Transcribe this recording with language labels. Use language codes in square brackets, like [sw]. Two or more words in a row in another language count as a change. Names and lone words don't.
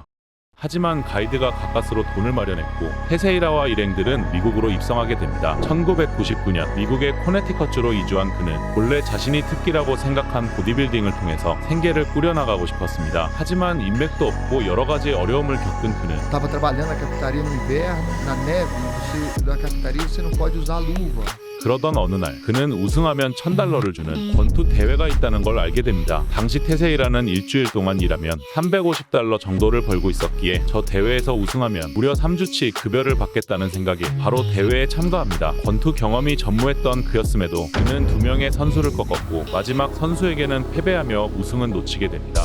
[ko] 하지만 가이드가 가까스로 돈을 마련했고 테세이라와 일행들은 미국으로 입성하게 됩니다. 1999년 미국의 코네티컷주로 이주한 그는 본래 자신이 특기라고 생각한 보디빌딩을 통해서 생계를 꾸려나가고 싶었습니다. 하지만 인맥도 없고 여러가지 어려움을 겪은 그는 [pt] Estava trabalhando na cafetaria no inverno, na neve, na cafetaria você não pode usar luva. [ko] 그러던 어느 날 그는 우승하면 $1000를 주는 권투 대회가 있다는 걸 알게 됩니다. 당시 테세이라는 일주일 동안 일하면 $350 정도를 벌고 있었기에 저 대회에서 우승하면 무려 3주치 급여를 받겠다는 생각에 바로 대회에 참가합니다. 권투 경험이 전무했던 그였음에도 그는 2명의 선수를 꺾었고 마지막 선수에게는 패배하며 우승은 놓치게 됩니다.